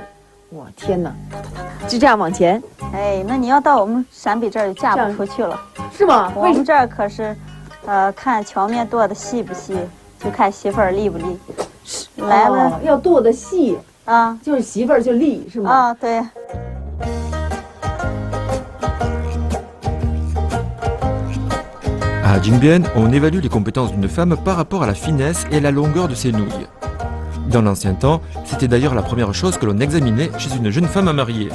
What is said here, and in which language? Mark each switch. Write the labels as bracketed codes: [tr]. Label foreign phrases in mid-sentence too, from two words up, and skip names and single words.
[zh] 我天哪，就这样往前。哎，那你要到我们陕北这儿就嫁不出去了，是吗？我们这儿可是，看荞面剁的细不细。就看媳妇儿利不利，来了、要剁得细啊，就是媳妇儿就利是吗？啊，对。 [fr] À Jingbien, on évalue les compétences d'une femme par rapport à la finesse et la longueur de ses nouilles. Dans l'ancien temps, c'était d'ailleurs la première chose que l'on examinait chez une jeune femme à marier.